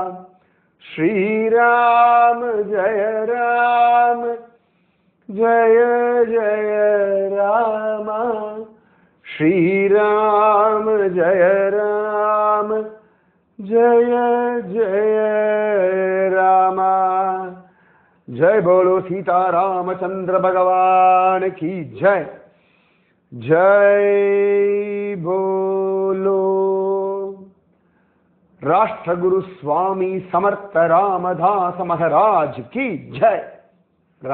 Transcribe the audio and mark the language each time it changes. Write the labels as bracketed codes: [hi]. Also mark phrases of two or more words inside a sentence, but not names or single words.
[sa] श्रीराम जय राम जय जय रामा. श्रीराम जय राम जय जय रामा. [hi] जय बोलो सीता रामचंद्र भगवान की जय. जय बोलो राष्ट्रगुरु स्वामी समर्थ रामदास महाराज की जय.